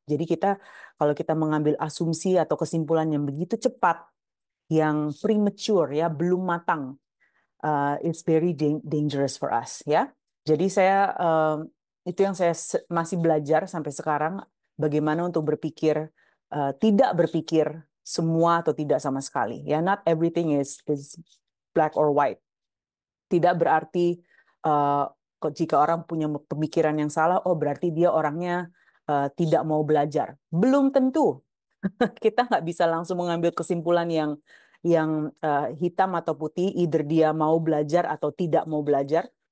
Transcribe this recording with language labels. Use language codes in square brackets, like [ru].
[id] Jadi kalau kita mengambil asumsi atau kesimpulan yang begitu cepat, yang premature ya, belum matang, [en] it's very dangerous for us [id] ya. Jadi itu yang saya masih belajar sampai sekarang, bagaimana untuk berpikir tidak berpikir semua atau tidak sama sekali ya. [en] Not everything is black or white. [id] Tidak berarti jika orang punya pemikiran yang salah, oh berarti dia orangnya tidak mau belajar. Belum tentu. Kita nggak bisa langsung mengambil kesimpulan yang hitam atau putih, either dia mau belajar atau tidak mau belajar.